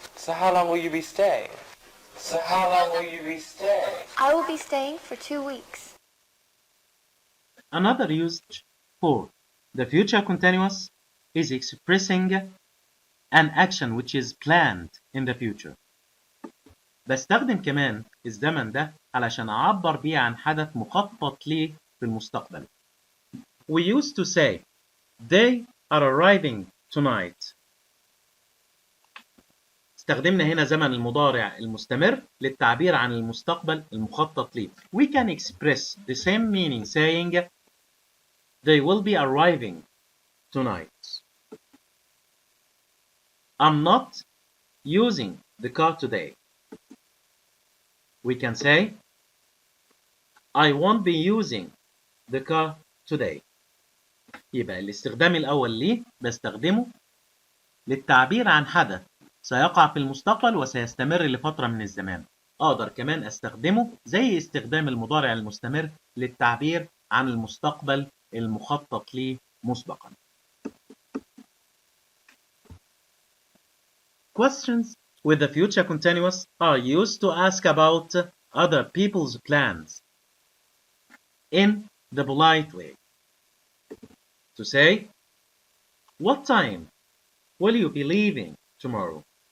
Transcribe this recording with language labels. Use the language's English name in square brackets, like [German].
[English] So how long will you be staying? So how long will you be staying? I will be staying for 2 weeks. Another usage for the future continuous is expressing an action which is planned in the future. [Arabic] بستخدم كمان الزمن ده علشان أعبر بيه عن حدث مخطط ليه في المستقبل. [English] We used to say, they are arriving tonight. [Arabic] استخدمنا هنا زمن المضارع المستمر للتعبير عن المستقبل المخطط ليه. [English] We can express the same meaning saying, they will be arriving tonight. I'm not using the car today. We can say, I won't be using the car today. [Arabic] يبقى الاستخدام الأول ليه بستخدمه للتعبير عن حدث سيقع في المستقبل وسيستمر لفترة من الزمان. أقدر كمان أستخدمه زي استخدام المضارع المستمر للتعبير عن المستقبل المخطط ليه مسبقا. [English] Questions with the future continuous are used to ask about other people's plans in the polite way. To say, what time will you be leaving tomorrow?